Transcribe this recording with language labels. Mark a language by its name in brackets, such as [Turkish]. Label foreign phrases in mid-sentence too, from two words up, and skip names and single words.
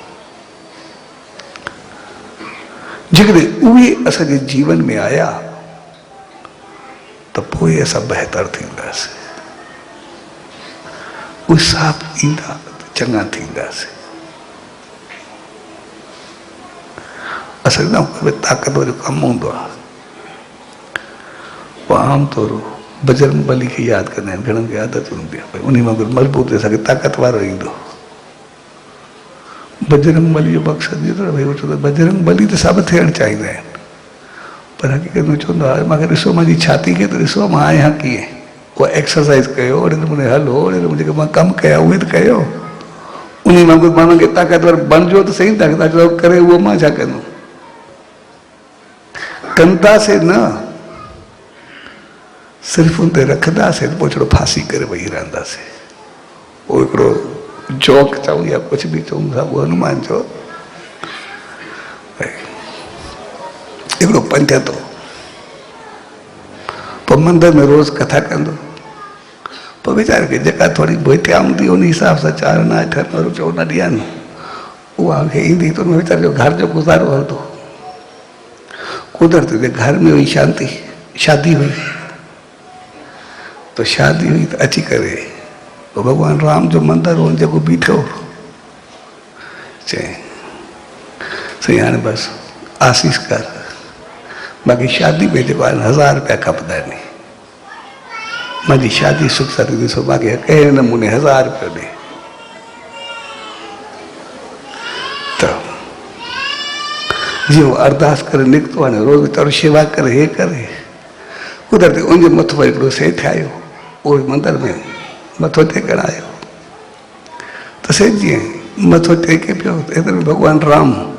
[Sindhi] जेकॾहिं उहे असांजे जीवन में आया त पोइ असां बहितर थींदासीं, उहे सभु ईंदा त चङा थींदासीं। असां न ताक़तवर जो कमु हूंदो आहे, पोइ आमतौर बजरंग बली खे यादि कंदा आहिनि, घणनि खे आदत हूंदी आहे, भई उन मां कुझु मज़बूत असांखे ताक़त वारो ईंदो। बजरंग बली जो मक़सदु इहो त भई चवंदो बजरंग बली त सभु थियणु चाहींदा आहिनि, पर हक़ीक़त में चवंदो आहे मूंखे ॾिसो मुंहिंजी छाती खे त ॾिसो मां आहियां कीअं, उहा एक्सरसाइज़ कयो, ओड़े नमूने हलो, ओड़े नमूने जेके मां कमु कया उहे त कयो, उन मां कुझु माण्हुनि खे ताक़तवर बणिजो त सही, ताक़तवर करे उहो मां छा कंदुमि। कंदासीं न, सिर्फ़ु उन ते रखंदासीं त पोइ थोरो फांसी करे वेही रहंदासीं। पोइ हिकिड़ो जोक चऊं या कुझु बि चऊं था, उहो हनुमान जो हिकिड़ो पंडित हो, पोइ मंदर में रोज़ कथा कंदो, पोइ वीचारे खे जेका थोरी भेटिया हूंदी उन हिसाब सां 4 आना 8 आना रुपया न ॾियनि, उहा खे ईंदी त उन वीचारे जो घर जो गुज़ारो हलंदो। कुदरत जे घर में हुई शांती, शादी हुई, तो शादी हुई तो अची करे तो भगवान राम जो मंदिर हो जेको बीठो चई सही हाणे बस आसीस कर, बाक़ी शादी में जेको आहे 1000 रुपया खपंदा आहिनि, मुंहिंजी शादी सुख सां थी ॾिसो, बाक़ी कहिड़े नमूने 1000 रुपया ॾे। त जीअं अरदास करे निकितो हाणे रोज़ वीचारो शेवा करे, हे करे, कुदरती उनजे मथो हिकिड़ो सेठ आयो, उहो मंदर में मथो टेकण आयो, त सेठ जीअं मथो टेके पियो त एतिरे में भॻवान राम